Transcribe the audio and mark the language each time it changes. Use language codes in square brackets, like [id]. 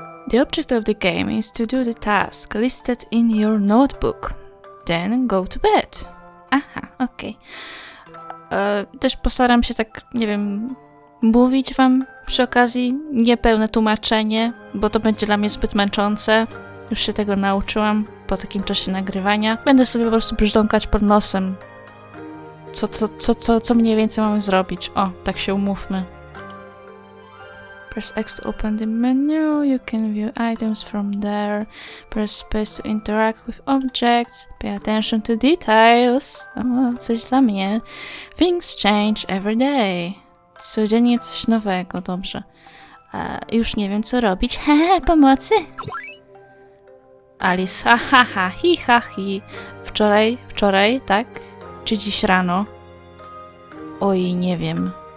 [en] The object of the game is to do the task listed in your notebook. Then go to bed. Aha, okej. [pl] Też postaram się tak, nie wiem, mówić wam przy okazji niepełne tłumaczenie, bo to będzie dla mnie zbyt męczące. Już się tego nauczyłam po takim czasie nagrywania. Będę sobie po prostu brzdąkać pod nosem. Co mniej więcej mamy zrobić? O, tak się umówmy. [en] Press X to open the menu. You can view items from there. Press space to interact with objects. Pay attention to details. [pl] O, coś dla mnie. [en] Things change every day. [pl] Codziennie coś nowego, dobrze. Już nie wiem, co robić. Hehe, pomocy! Alice, ha, hi. Wczoraj, tak? Czy dziś rano? Oj, nie wiem.